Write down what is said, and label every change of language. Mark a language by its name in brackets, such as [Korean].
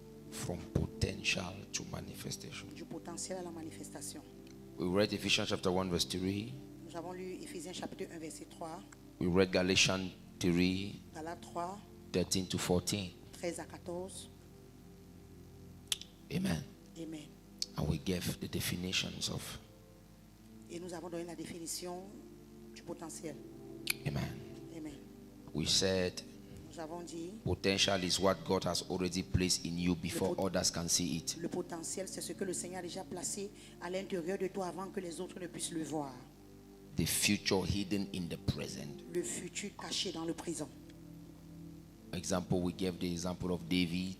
[English] From potential to manifestation. [French] Du potentiel à la manifestation. [English] We read Ephesians chapter 1 verse 3. [French] Nous avons lu Éphésiens chapitre 1 verset 3, [English] We read Galatians 3, [French] Galates 3, [English] 13 to 14. [French] 13 à 14. [English] Amen. [French] Amen. [English] And we gave the definitions of [French] Et nous avons donné la définition du potentiel. [English] Amen. [French] Amen. [English] We said [French] Nous avons dit, [English] potential is what God has already placed in you before others can see it. [French] le potentiel, c'est ce que le Seigneur a déjà placé à l'intérieur de toi avant que les autres ne puissent le voir. [English] The future hidden in the present. [French] Le futur caché dans le présent. [English] Example, we gave the example of David,